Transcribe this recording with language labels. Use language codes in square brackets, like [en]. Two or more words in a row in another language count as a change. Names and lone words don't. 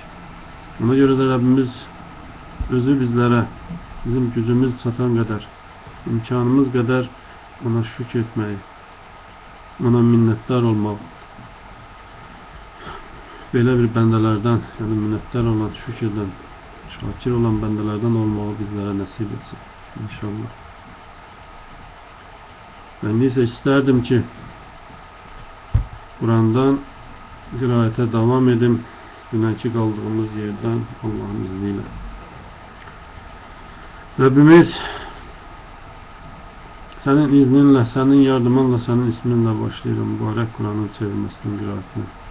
[az] Ona görə də Rəbbimiz özü bizlərə bizim gücümüz çatan qədər, imkanımız qədər ona şükür etməyi, ona minnətdar olmaq, belə bir bəndələrdən, yəni minnətdar olan, şükürdən, şakir olan bəndələrdən olmağı bizlərə nəsib etsin. İnşallah. [tr] Ben ise isterdim ki Kur'an'dan qiraətə devam edim. Dünənki kaldığımız yerden Allah'ın izniyle. Rabbimiz senin izninle, senin yardımınla, senin isminle başlayırım mübarek Kur'an'ın çevirmesinin qiraətini.